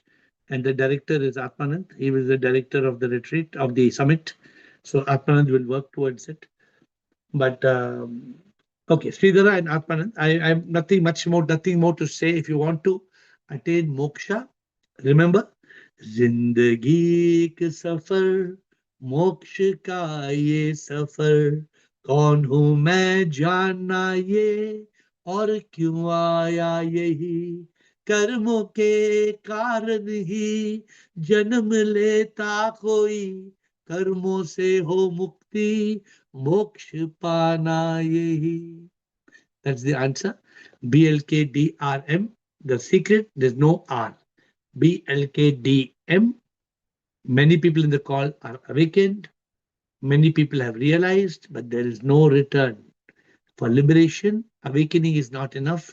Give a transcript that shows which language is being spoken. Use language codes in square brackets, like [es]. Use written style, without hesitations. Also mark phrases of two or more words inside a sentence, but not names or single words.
[en] And the director is Atmanand. He was the director of the retreat, of the summit. So Atmanand will work towards it. But okay, Sridhara and Atmanand, I have nothing more to say. If you want to attain moksha, remember, [hi] ज़िंदगी के सफ़र, मोक्ष का ये सफ़र, कौन हूँ मैं जानना ये, और क्यों आया यही, कर्मों के कारण ही जन्म लेता कोई, कर्मों से हो मुक्ति, मोक्ष पाना यही. [en] That's the answer. BLKDRM. The secret, there's no R. BLKDM. Many people in the call are awakened. Many people have realized, but there is no return. For liberation, awakening is not enough.